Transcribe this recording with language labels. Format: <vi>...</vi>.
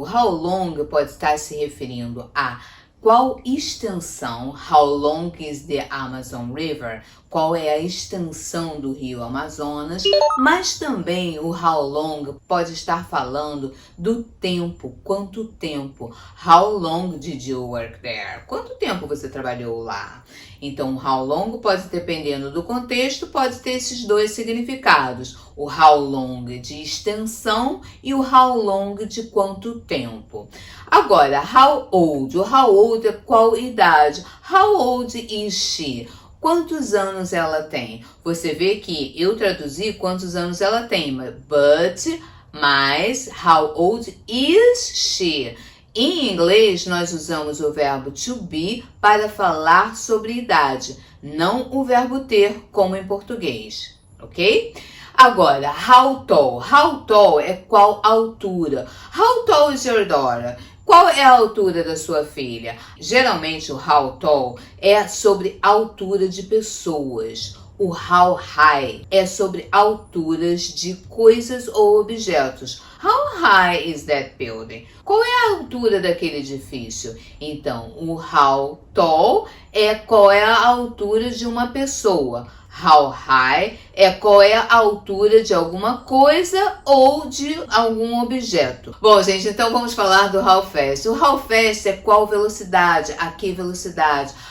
<pt>O how long pode estar se referindo a qual extensão,</pt> <en>how long is the Amazon River,</en> <pt>qual é a extensão do rio Amazonas, mas também o how long pode estar falando do tempo, quanto tempo.</pt> <en>How long did you work there?</en> <pt>Quanto tempo você trabalhou lá? Então, o how long pode, dependendo do contexto, pode ter esses dois significados. O how long de extensão e o how long de quanto tempo. Agora, how old? O how old é qual idade?</pt> <en>How old is she?</en> <pt>Quantos anos ela tem? Você vê que eu traduzi quantos anos ela tem, mas</pt> <en>how old is she?</en> <pt>Em inglês, nós usamos o verbo to be para falar sobre idade, não o verbo ter, como em português, ok? Agora, how tall? How tall é qual altura?</pt> <en>How tall is your daughter?</en> <pt>Qual é a altura da sua filha? Geralmente, o how tall é sobre altura de pessoas. O how high é sobre alturas de coisas ou objetos.</pt> <en>How high is that building?</en> <pt>Qual é a altura daquele edifício? Então, o how tall é qual é a altura de uma pessoa. How high é qual é a altura de alguma coisa ou de algum objeto. Bom, gente, então vamos falar do how fast. O how fast é qual velocidade, a que velocidade.</pt>